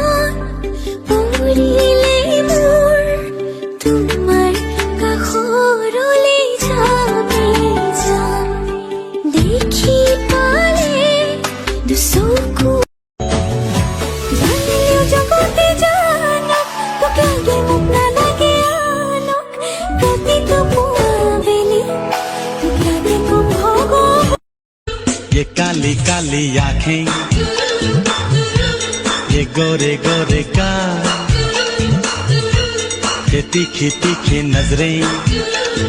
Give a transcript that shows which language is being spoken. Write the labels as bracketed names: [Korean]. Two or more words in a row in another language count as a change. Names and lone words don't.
[Assamese] পৰিলে মোৰ তোমাৰ কাষৰলৈ যাবি যাম দেখি পালে দুচকু জানিলেও জগতে জানক তোকে আগে মোক নালাগে আনক প্ৰতিটো পুৱাবেলি তোক লাগে খুব ভগৱান [Hindi] ये काली काली आँखें ये गोरे गोरे का ये तीखी तीखी नजरें